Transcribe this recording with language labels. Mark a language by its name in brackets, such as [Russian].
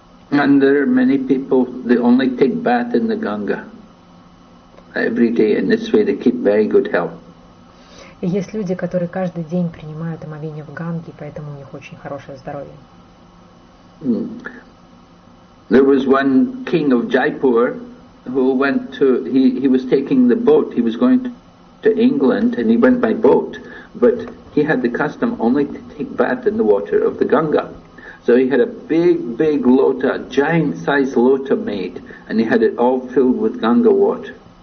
[English] And there are many people, they only take bath in the Ganga every day. In this way they keep very good health. [Russian] И есть люди, которые каждый день принимают омовение в Ганге, поэтому у них очень хорошее здоровье. [English] There was one king of Jaipur who went to, he was taking the boat, he was going to England and he went by boat, but he had the custom only to take bath in the water of the Ganga. So he had a big lota, giant sized lota made, and he had it all filled with Ganga water.